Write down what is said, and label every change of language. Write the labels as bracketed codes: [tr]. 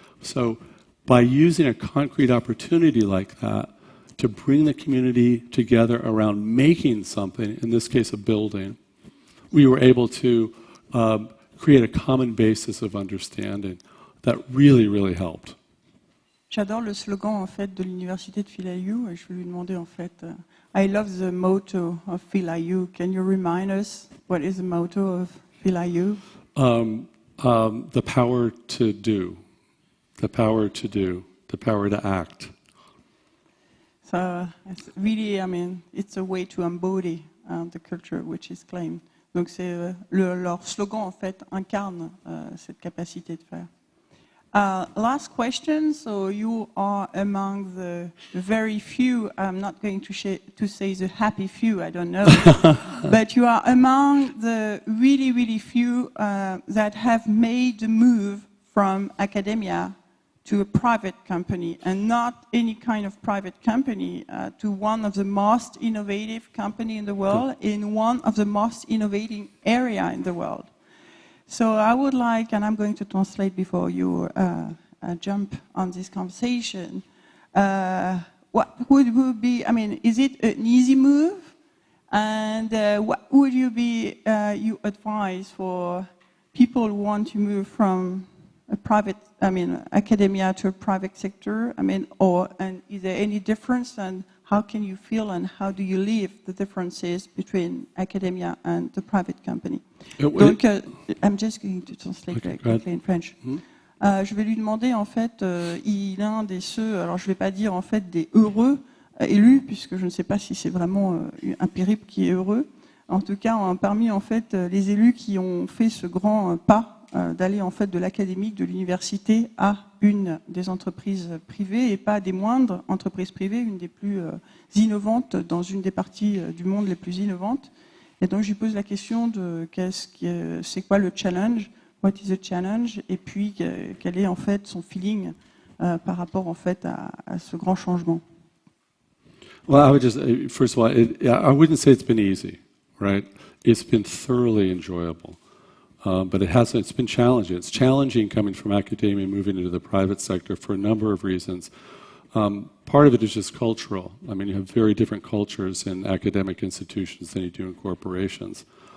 [en] So by using a concrete opportunity like that to bring the community together around making something, in this case a building, we were able to create a common basis of understanding that really, really helped. [fr] J'adore le slogan en fait de l'université de Philadelphie et je vais lui demander en fait [en] I love the motto of Philadelphie. Can you remind us what is the motto of Philadelphie? The power to do, the power to do, the power to act. So it's really, I mean, it's a way to embody the culture which is claimed. [fr] Donc c'est leur slogan en fait incarne cette capacité de faire. [en] Last question. So you are among the very few. I'm not going to say the happy few. I don't know, but you are among the really, really few that have made the move from academia to a private company, and not any kind of private company, to one of the most innovative company in the world, in one of the most innovating area in the world. So I would like, and I'm going to translate before you jump on this conversation, what would be, I mean, is it an easy move? And what would you be, you advise for people who want to move from a private, I mean, academia to a private sector? I mean, and is there any difference, and how can you feel and how do you live the differences between academia and the private company? Donc, I'm just going to translate quickly in French. [fr] Je vais lui demander, en fait, il est un des ceux, alors je ne vais pas dire en fait des heureux élus, puisque je ne sais pas si c'est vraiment un périple qui est heureux. En tout cas, parmi en fait les élus qui ont fait ce grand pas d'aller en fait de l'académique, de l'université à une des entreprises privées, et pas des moindres entreprises privées, une des plus innovantes dans une des parties du monde les plus innovantes. Et donc je lui pose la question de c'est quoi le challenge, [en] what is the challenge, [fr] et puis quel est en fait son feeling par rapport en fait à ce grand changement. [en] Well, I would just first of all, I wouldn't say it's been easy, right? It's been thoroughly enjoyable. But it's been challenging. It's challenging coming from academia and moving into the private sector for a number of reasons. Part of it is just cultural. I mean, you have very different cultures in academic institutions than you do in corporations.